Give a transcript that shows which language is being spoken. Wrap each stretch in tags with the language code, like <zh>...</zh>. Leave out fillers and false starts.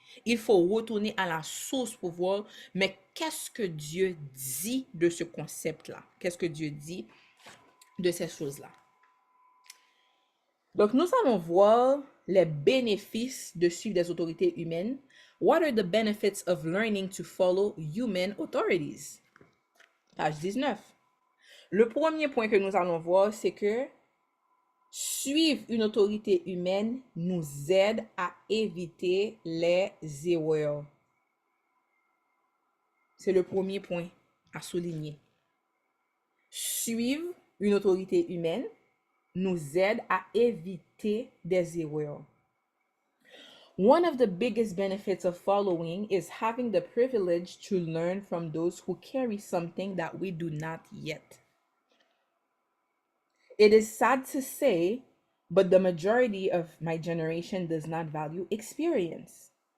<fr>Il faut retourner à la source pour voir, mais qu'est-ce que Dieu dit de ce concept-là? Qu'est-ce que Dieu dit de ces choses-là? Donc, nous allons voir les bénéfices de suivre des autorités humaines.</fr> <en>What are the benefits of learning to follow human authorities?</en> <fr>Page 19. Le premier point que nous allons voir, c'est que suivre une autorité humaine nous aide à éviter les erreurs. C'est le premier point à souligner. Suivre une autorité humaine nous aide à éviter des erreurs.</fr> <en>One of the biggest benefits of following is having the privilege to learn from those who carry something that we do not yet. It is sad to say, but the majority of my generation does not value experience.</en>